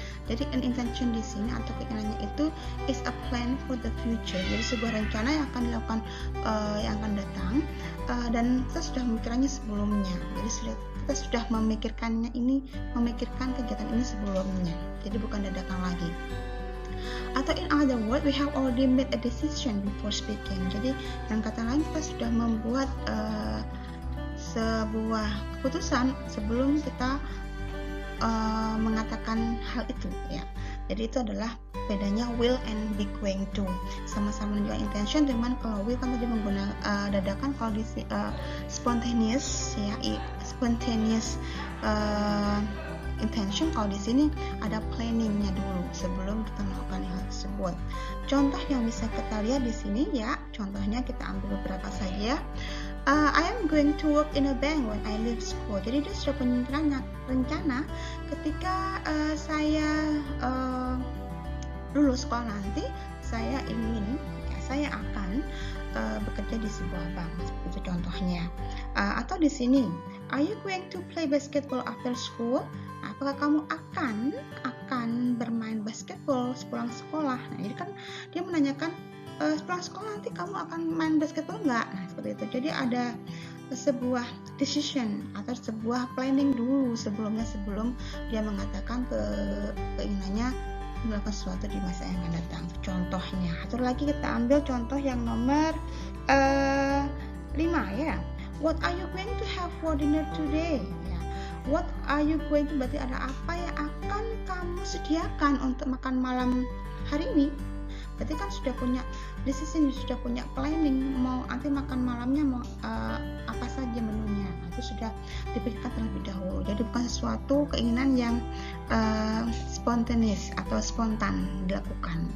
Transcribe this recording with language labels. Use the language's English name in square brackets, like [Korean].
[Indonesian] Jadi an intention di sini atau keinginannya itu [English] is a plan for the future. [Indonesian] Jadi sebuah rencana yang akan dilakukan yang akan datang dan kita sudah memikirkannya sebelumnya. Jadi kita sudah memikirkan kegiatan ini sebelumnya. Jadi bukan dadakan lagi. Atau [English] in other words, we have already made a decision before speaking. [Indonesian] Jadi dengan kata lain kita sudah membuat sebuah keputusan sebelum kita mengatakan hal itu ya. Jadi itu adalah bedanya will and be going to. Sama-sama menunjukkan intention, cuman kalau will kan tadi menggunakan dadakan, kalau di spontaneous ya, spontaneous intention, kalau di sini ada planningnya dulu sebelum kita melakukan hal tersebut. Contoh yang bisa kita lihat di sini ya, contohnya kita ambil beberapa saja. [English] I am going to work in a bank when I leave school. [Indonesian] Jadi dia sudah punya rencana ketika saya lulus sekolah nanti saya akan bekerja di sebuah bank, seperti itu contohnya. Atau di sini, [English] are you going to play basketball after school? [Indonesian] Apakah kamu akan bermain basketball sepulang sekolah? Nah, jadi kan dia menanyakan sepulang sekolah nanti kamu akan main basketball nggak? Nah, seperti itu. Jadi ada sebuah decision atau sebuah planning dulu sebelum dia mengatakan keinginannya melakukan sesuatu di masa yang akan datang. Contohnya, atau lagi kita ambil contoh yang nomor 5 ya. [English] What are you going to have for dinner today? [Indonesian] Ya. [English] What are you going to, [Indonesian] berarti ada apa yang akan kamu sediakan untuk makan malam hari ini? Berarti kan sudah punya decision, sudah punya planning mau nanti makan malamnya mau apa saja menunya. Nah, itu sudah dipikirkan terlebih dahulu. Jadi bukan sesuatu keinginan yang spontaneous atau spontan dilakukan.